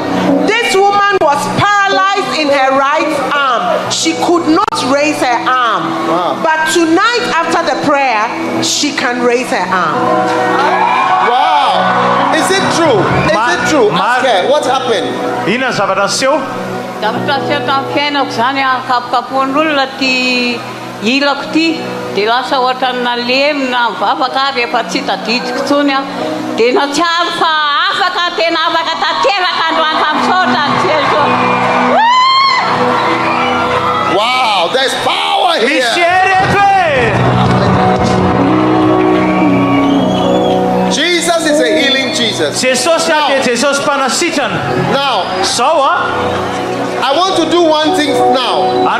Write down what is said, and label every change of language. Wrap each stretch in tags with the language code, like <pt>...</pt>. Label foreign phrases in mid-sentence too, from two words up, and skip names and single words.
<en>This woman was paralyzed in her right arm. She could not raise her arm. Wow. But tonight after the prayer, she can raise her arm. Wow. Is it true? Is it true? Ask her. What happened?</en> <mg>Ilako ty dia lasa ohatra nalemina mivavaka rehefa tsy tadidiko tsony aho dia natsiaro fa afaka tena afaka tatevaka androany fampisaotra ny Jesosy.</mg> <en>Wow, there's power here. Jesus is a healing Jesus. Now, I want to do one thing now.</en>